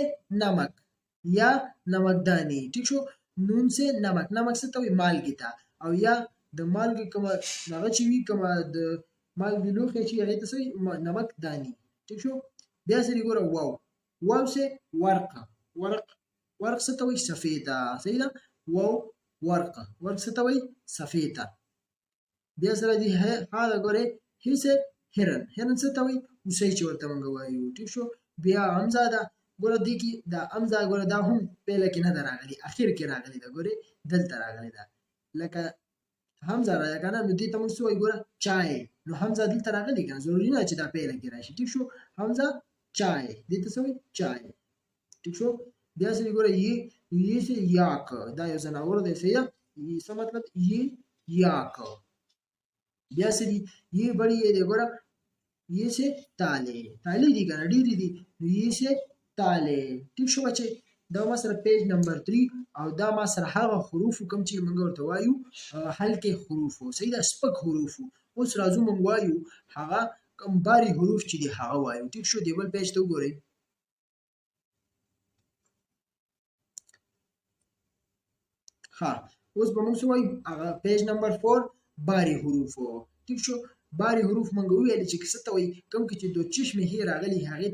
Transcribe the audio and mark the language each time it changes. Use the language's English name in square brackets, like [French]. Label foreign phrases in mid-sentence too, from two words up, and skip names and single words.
[Urdu] نمک یا نمکدانی [Pashto] ټیک شو [Urdu] نون سے نمک [Pashto] نمک څه ته وایي مالګې ته او یا د مالګې کومه هغه چې وي کومه د مالګې لوښی چې هغې ته څه وایي نمک دانی ټیک شو بیا سری ګوره واو [Urdu] واو سے ورقه [Pashto] ورق ورق څه ته وایي سفیده صحیح ده واو ورقه ورق څه ته وایي سفیده بیا سره دی ها دا ګوره [Urdu] هی سے هرن [Pashto] هرن څه ته وایي اوسۍ چې ورته موږ وایو ټیک شو بیا حمزه ده ګوره دې کې دا حمزه ګوره دا هم پیله کې نه ده راغلي اخر کې راغلي ده ګورې دلته راغلي ده لکه حمزه راځي کنه نو دې ته موږ څه وایو ګوره چای نو حمزه دلته راغلي کنه ضروري نه چې دا پیله کې راشي ټیک شو حمزه چای دې ته څه وایي چای ټیک شو بیا سره ګوره [Urdu] یې سے یاک [Pashto] دا یو ځناور دی صحیح ده څه مطلب یې یاک بیا سره یې بڑی یې دی ګوره [Urdu] یې سے تالے [Pashto] تالے دي کنه ډېرې دي نو [Urdu] یې سے تالے [Pashto] ټیک شو بچي دا ما سره [English] page number [Pashto] 3 او دا ما سره هغه حروف کوم چې موږ ورته وایو حلقه حروف صحیح ده سپک حروف اوس راځو موږ وایو هغه کوم باري حروف چې دي هغه وایو ټیک شو دی بل پیج ته وګورئ ها اوس به موږ څه وایو هغه [English] page number [Pashto] 4 باري حروف ټیک شو باري حروف موږ ویل چې څه ته وایي کوم کې چې [Urdu] دو چشمه هي [Pashto] راغلي هغې